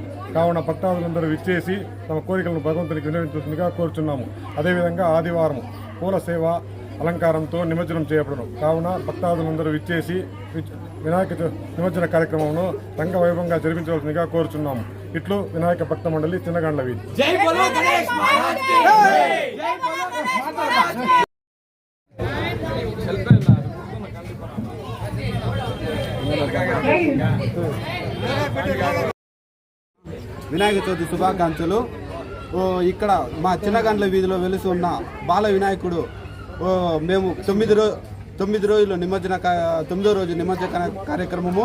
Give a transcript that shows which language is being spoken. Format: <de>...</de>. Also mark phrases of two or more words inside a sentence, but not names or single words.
<te>కావున భక్తాదులందరూ విచ్చేసి తమ కోరికలను భగవంతునికి విన్నవించాల్సిందిగా కోరుచున్నాము. అదేవిధంగా ఆదివారం పూల సేవ అలంకారంతో నిమజ్జనం చేయబడను. కావున భక్తాదులందరూ విచ్చేసి వినాయక నిమజ్జన కార్యక్రమంలో రంగ వైభవంగా జరిపించవలసిందిగా కోరుచున్నాము. ఇట్లు వినాయక భక్త మండలి చిన్నగాండ్ల వీధి.</te> <hi>जय बोलो गणेश महाराज की जय जय बोलो गणेश महाराज की</hi> <te>వినాయక చవితి శుభాకాంక్షలు. ఇక్కడ మా చిన్నగండ్ల వీధిలో వెలిసి ఉన్న బాల వినాయకుడు మేము 9 రోజులు తొమ్మిదో రోజు నిమజ్జన కార్యక్రమము.</te>